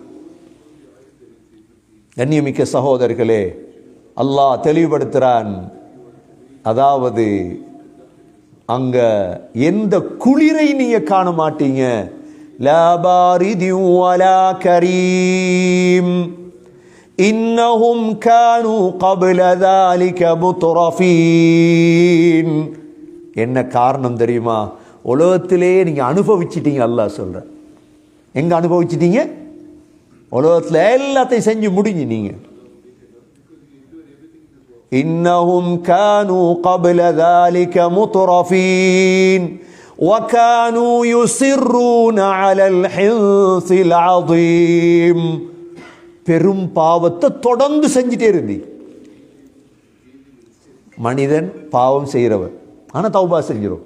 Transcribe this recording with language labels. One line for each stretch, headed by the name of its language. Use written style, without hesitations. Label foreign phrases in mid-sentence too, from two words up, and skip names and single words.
Tamil: கண்ணியமிக்க சகோதரர்களே, அல்லாஹ் தெளிவுபடுத்துறான். அதாவது அங்க எந்த குளிரை நீங்க காண மாட்டீங்க.
Arabic: لا بارد ولا كريم إنهم كانوا قبل ذلك முத்ரஃபீன்.
Tamil: என்ன காரணம் தெரியுமா? உலகத்திலே நீங்க அனுபவிச்சிட்டீங்க. அல்லாஹ் சொல்ற, எங்க அனுபவிச்சிட்டீங்க? உலகத்தில் எல்லாத்தையும் செஞ்சு முடிஞ்சு நீங்க.
Arabic: إنهم كانوا قبل ذلك مترفين وكانوا يصرون على الحنث العظيم.
Tamil: பெரும் பாவத்தை தொடர்ந்து செஞ்சுட்டே இருந்தி. மனிதன் பாவம் செய்கிறவன், ஆனால் தௌபா செஞ்சிடும்.